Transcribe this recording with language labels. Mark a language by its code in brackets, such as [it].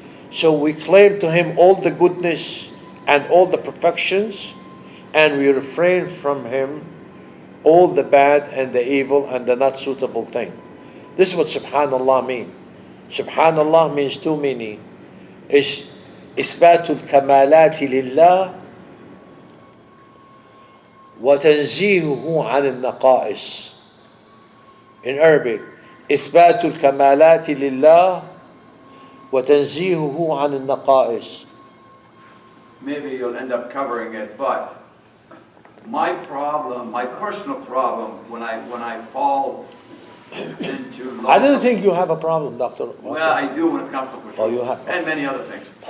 [en] So we claim to him all the goodness and all the perfections, and we refrain from him all the bad and the evil and the not suitable thing. This is what Subhanallah means. Subhanallah means two meanings. Is [ar] إثبات الكمالات لله وتنزيهه عن النقائص. [en] In Arabic, [ar] إثبات الكمالات لله وتنزيهه عن النقائص. [en] Maybe you'll end up covering it, but my problem, my personal problem, when I fall into I didn't think you have a problem, Doctor. well, I do when it comes to khushu', Oh, you have. and many other things.